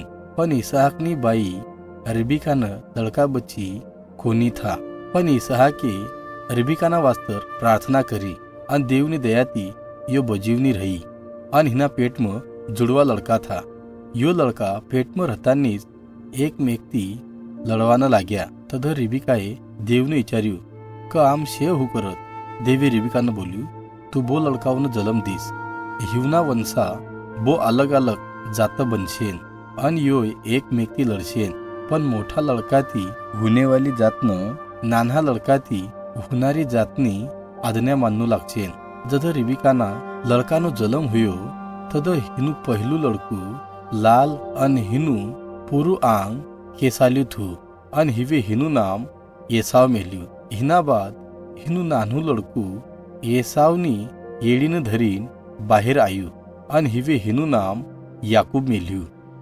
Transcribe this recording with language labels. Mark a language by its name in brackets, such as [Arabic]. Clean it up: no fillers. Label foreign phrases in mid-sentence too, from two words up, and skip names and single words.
[Bhili] पण इसहाकनी बाई रिबिकान लड़का बच्ची कोनी था। पण इसहाके रिबिकाना वास्तर प्रार्थना करी अन देवनी दयाती यो बजीवनी रही। अन हिना पेट में जुड़वा लड़का था। यो लड़का पेट में रहतानीच एक मेकती लड़वाना लाग्या। तद रिबिकाए देवने विचार्यु क आम शेव हु करत। देवी रिबिकाने बोल्यू तू बो लड़कावन जलम दीस। हिवना वंशा बो अलग अलग जात बनशेन अन यो एक मेकती लड़शेन। पण मोठा लड़का ती हुनेवाली जातन नाना लड़का ती हुनारी जातनी आज्ञा मानू लागचेन। जद रिबिकाना लड़कानो जलम हुयो तद हिनु पहलू लड़कू लाल अन हिनु पुरु आंग केसाल्यू थू अन हिवे हिनु नाम एसाव मेल्यू। हिना बाद हिनु नानू लड़कू एसावनी येडीन धरीन बाहेर आयू अन हिवे हिनु नाम याकूब मेल्यू।